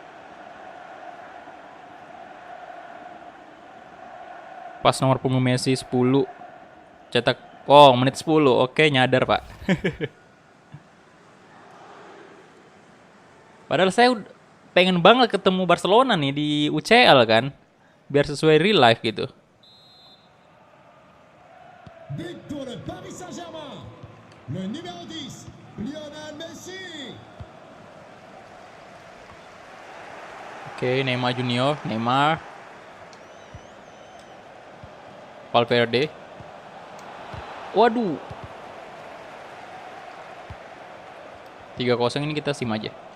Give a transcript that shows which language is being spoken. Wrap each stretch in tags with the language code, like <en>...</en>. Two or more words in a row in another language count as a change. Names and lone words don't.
<id>Pas nomor punggung Messi 10. Cetak, oh menit 10, oke nyadar pak. Padahal saya pengen banget ketemu Barcelona nih di UCL kan. Biar sesuai real life gitu.</id> <fr>But pour le Paris Saint-Germain. Le numéro 10, Lionel Messi.</fr> <id>Oke, Neymar Junior, Neymar. Valverde. Waduh. 3-0 ini kita sim aja.</id>